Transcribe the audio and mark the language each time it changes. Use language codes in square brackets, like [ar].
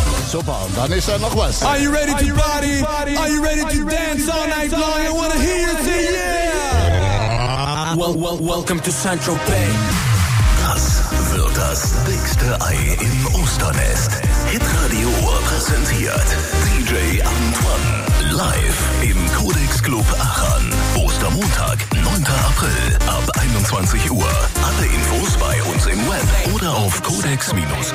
[de] Super, und dann ist da noch was. [en] Are you ready to party? Are you ready to dance all night long? I wanna hear you say yeah! Welcome to Saint-Tropez. [de] Das wird das dickste Ei im Osternest. Hitradio präsentiert DJ Antoine. Live im Codex Club Aachen. Ostermontag, 9. April, ab 21 Uhr. Alle Infos bei uns im Web oder auf codex-club.de.